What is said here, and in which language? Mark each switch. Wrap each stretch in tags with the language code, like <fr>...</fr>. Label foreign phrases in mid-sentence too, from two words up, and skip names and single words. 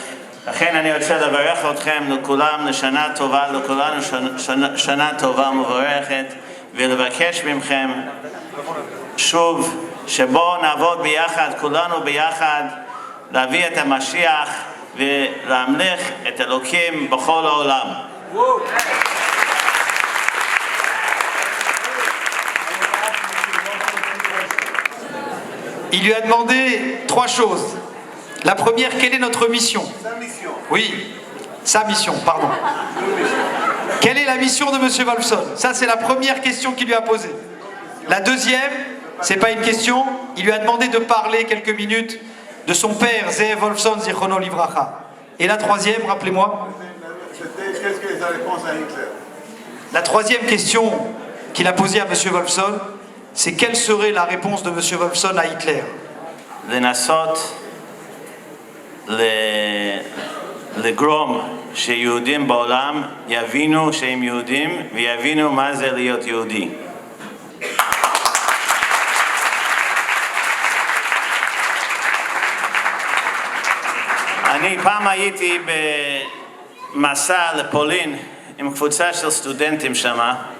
<he>לכן אני רוצה לברך אתכם לכולם לשנה טובה, לכולנו שנה טובה מבורכת, ולבקש מכם שוב שבואו נעבוד ביחד, כולנו ביחד, להביא את המשיח ולהמליך את אלוקים בכל העולם.</he> <fr>Il lui a demandé 3 choses. La première, quelle est notre mission? Sa mission. Oui, sa mission, pardon. Quelle est la mission de M. Wolfson? Ça, c'est la première question qu'il lui a posée. La deuxième, C'est pas une question. Il lui a demandé de parler quelques minutes de son père, Zeev Wolfson,</fr> <he>זכרונו לברכה.</he> <fr>Et la troisième, rappelez-moi. C'était qu'est-ce que la réponse à Hitler? La troisième question qu'il a posée à M. Wolfson, c'est quelle serait la réponse de M. Wolfson à Hitler?</fr> <he>לנסות לגרום שיהודים בעולם יבינו שהם יהודים ויבינו מה זה להיות יהודי. אני פעם הייתי במסע לפולין עם קבוצה של סטודנטים שמה,</he>